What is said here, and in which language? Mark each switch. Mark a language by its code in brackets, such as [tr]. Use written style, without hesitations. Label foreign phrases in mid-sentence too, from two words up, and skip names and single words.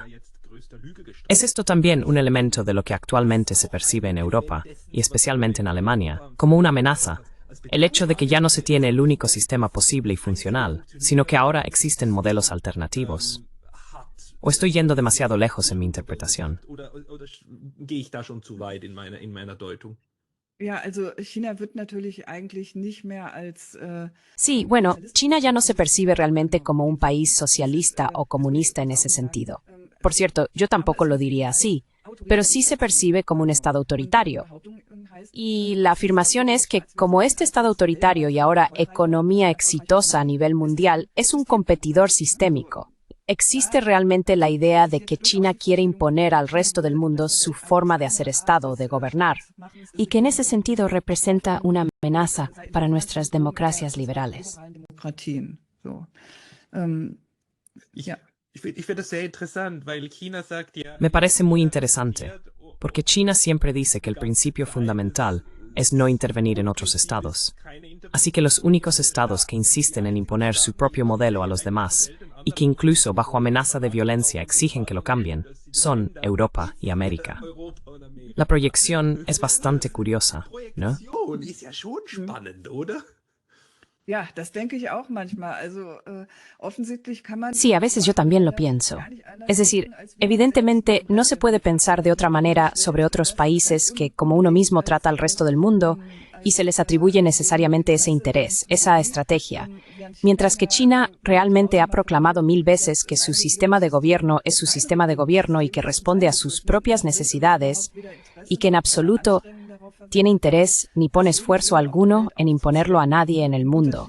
[es] ¿Es esto también un elemento de lo que actualmente se percibe en Europa, y especialmente en Alemania, como una amenaza? El hecho de que ya no se tiene el único sistema posible y funcional, sino que ahora existen modelos alternativos. ¿O estoy yendo demasiado lejos en mi interpretación? [de] Oder gehe ich da schon zu weit in meiner Deutung? Ja, also China wird natürlich eigentlich nicht mehr als [es] Sí, bueno, China ya no se percibe realmente como un país socialista o comunista en ese sentido. Por cierto, yo tampoco lo diría así, pero sí se percibe como un Estado autoritario. Y la afirmación es que, como este Estado autoritario y ahora economía exitosa a nivel mundial, es un competidor sistémico. ¿Existe realmente la idea de que China quiere imponer al resto del mundo su forma de hacer Estado o de gobernar? Y que en ese sentido representa una amenaza para nuestras democracias liberales. [de] Demokratien. So. Ja. Ich finde das sehr interessant, weil China sagt ja... [es] Me parece muy interesante, porque China siempre dice que el principio fundamental es no intervenir en otros estados. Así que los únicos estados que insisten en imponer su propio modelo a los demás, y que incluso bajo amenaza de violencia exigen que lo cambien, son Europa y América. La proyección es bastante curiosa, ¿no? [de] Ist ja schon spannend, oder? Ja, das denke ich auch manchmal. Offensichtlich kann man. [es] Sí, a veces yo también lo pienso. Es decir, evidentemente no se puede pensar de otra manera sobre otros países que, como uno mismo trata al resto del mundo, y se les atribuye necesariamente ese interés, esa estrategia. Mientras que China realmente ha proclamado 1000 veces que su sistema de gobierno es su sistema de gobierno y que responde a sus propias necesidades, y que en absoluto tiene interés ni pone esfuerzo alguno en imponerlo a nadie en el mundo.